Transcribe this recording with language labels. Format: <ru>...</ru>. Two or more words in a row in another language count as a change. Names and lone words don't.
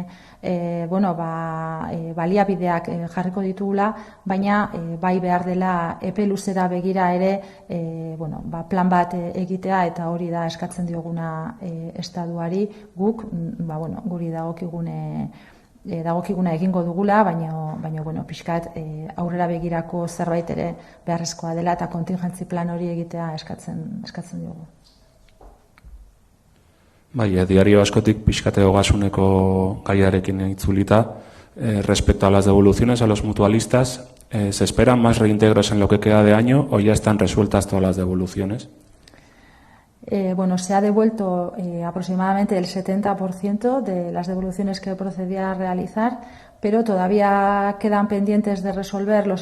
<eu>baliabideak jarriko ditugula, baina bai behar dela epe luzera begira ere plan bat egitea, eta hori da eskatzen dioguna estatuari, guk guri dagokiguna egingo dugula, baina pixkat aurrera begirako zerbait ere beharrezkoa dela eta kontingentzi plan hori egitea eskatzen diogu. Bai, diario askotik pixkate ogasuneko gaiarekin itzulita,</eu> <es>respecto a las devoluciones a los mutualistas, ¿se esperan más reintegros en lo que queda de año o ya están resueltas todas las devoluciones? Se ha devuelto aproximadamente el 70% de las devoluciones que procedía a realizar, pero todavía quedan pendientes de resolver los</es>